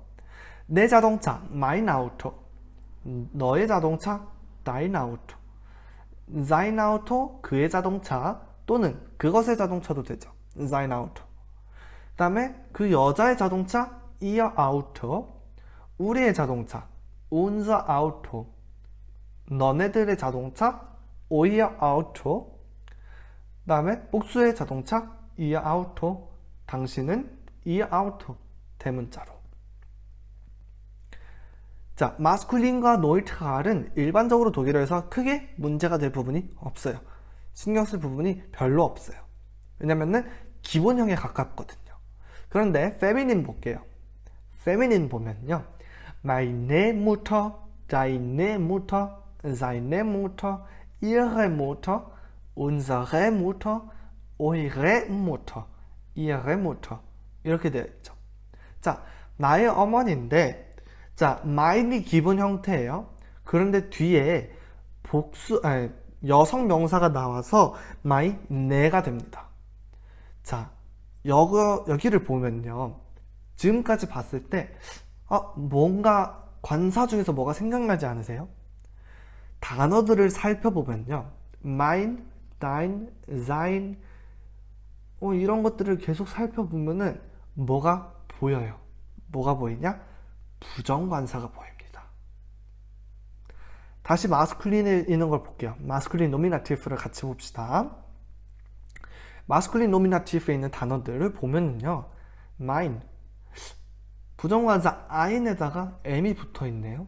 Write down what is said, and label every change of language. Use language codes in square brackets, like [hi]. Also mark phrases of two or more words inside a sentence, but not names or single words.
[ko] 내 자동차 [de] mein Auto, [ko] 너의 자동차 [de] dein Auto, sein Auto [ko] 그의 자동차 또는 그것의 자동차도 되죠. [de] sein Auto. [ko] 그 다음에 그 여자의 자동차 [de] ihr Auto, [ko] 우리의 자동차 [de] unser Auto, [ko] 너네들의 자동차 [de] euer Auto, [ko] 그 다음에 복수의 자동차 [de] ihr Auto, [ko] 당신은 [de] ihr Auto, [ko] 대문자로. 자, 마스쿨린과 노이트랄은 일반적으로 독일어에서 크게 문제가 될 부분이 없어요. 신경 쓸 부분이 별로 없어요. 왜냐면은 기본형에 가깝거든요. 그런데 페미닌 볼게요. 페미닌 보면요, [de] meine Mutter, deine Mutter, seine Mutter, ihre Mutter, unsere Mutter, eure Mutter, ihre Mutter [ko] 이렇게 되어 있죠. 자, 나의 어머니인데, 자, mine이 기본 형태예요. 그런데 뒤에 여성 명사가 나와서 ne가 됩니다. 자, 여기를 보면요, 지금까지 봤을 때 뭔가 관사 중에서 뭐가 생각나지 않으세요? 단어들을 살펴보면요, [de] mein, dein, sein [ko] 이런 것들을 계속 살펴보면은 뭐가 보여요? 뭐가 보이냐? 부정관사가 보입니다. 다시 마스쿨린에 있는 걸 볼게요. 마스쿨린 노미나티브를 같이 봅시다. 마스쿨린 노미나티브에 있는 단어들을 보면은요, mein, 부정관사 ein에다가 m이 붙어 있네요.